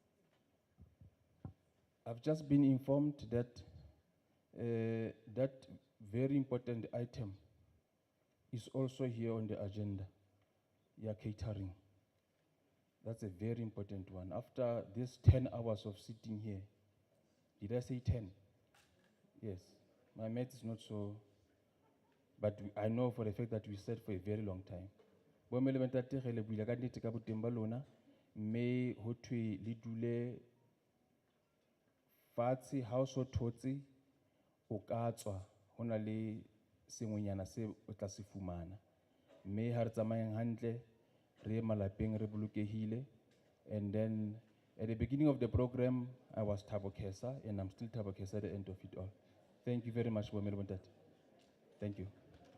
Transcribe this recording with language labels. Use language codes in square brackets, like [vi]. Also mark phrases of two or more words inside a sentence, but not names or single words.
[en] I've just been informed that that very important item is also here on the agenda. Yeah, catering. That's a very important one. After these 10 hours of sitting here, did I say 10? Yes, my math is not so, but I know for the fact that we sat for a very long time. [st] Bomme le bontate re le buile ka nnete ka boteng ba lona, mme ho thwe le dule fatshe ha o so thotse o ka tswa ho na le sengwenyana se o tla se fumana. Mme ha re tsamayeng hantle re ye malapeng re bolokehile. [en] And then at the beginning of the program I was Thabo Khesa, and I'm still Thabo Khesa at the end of it all. Thank you very much, [st] bomme le bontate. [en] Thank you.